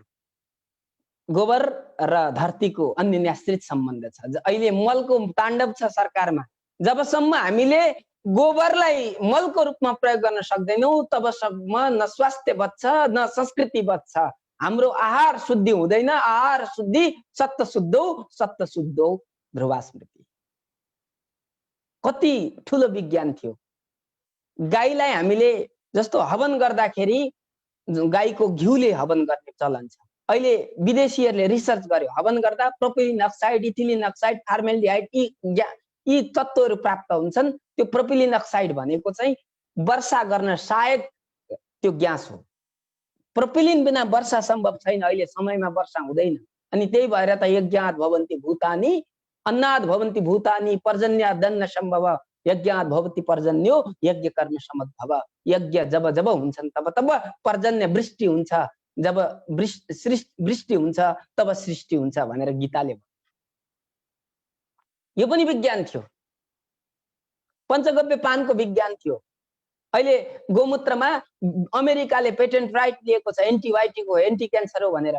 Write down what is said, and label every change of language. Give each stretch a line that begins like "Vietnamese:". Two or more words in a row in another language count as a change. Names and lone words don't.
Nepali: गोबर र धरतीको अन्योन्याश्रित सम्बन्ध छ। अहिले मलको ताण्डव छ सरकारमा। जबसम्म हामीले गोबरलाई मलको रूपमा प्रयोग गर्न सक्दैनौँ तबसम्म न स्वास्थ्य बच्छ न संस्कृति बच्छ। हाम्रो आहार शुद्धि हुँदैन।
Sanskrit: आहार शुद्धि सत्त शुद्धौ ध्रुवा स्मृति।
Nepali: कति ठुलो विज्ञान थियो। गाईलाई हामीले जस्तो हवन गर्दाखेरि गाईको घिउले हवन गर्ने चलन छ। अहिले विदेशीहरूले रिसर्च गर्यो, हवन गर्दा
English: propylene oxide, ethylene oxide, formaldehyde
Nepali: यी तत्त्वहरू प्राप्त हुन्छन्। त्यो
English: propylene oxide
Nepali: भनेको चाहिँ वर्षा गर्न सहायक त्यो ग्यास हो। प्रोपिलिन बिना वर्षा सम्भव छैन, अहिले समयमा वर्षा हुँदैन। अनि त्यही भएर त
Sanskrit: यज्ञात् भवन्ति भूतानि अन्नात् भवन्ति भूतानि पर्जन्यात् दन्न सम्भव यज्ञात् भवति पर्जन्यो यज्ञ कर्म समद्भव।
Nepali: यज्ञ जब जब हुन्छन् तब तब पर्जन्य वृष्टि हुन्छ, जब वृष्टि हुन्छ तब सृष्टि हुन्छ भनेर गीताले भन्छ। यो पनि विज्ञान थियो, पञ्चगव्य पानको विज्ञान थियो। अहिले गोमूत्रमा अमेरिकाले
English: patent right
Nepali: लिएको छ, एन्टिबायोटिक हो,
English: anti cancer
Nepali: हो भनेर।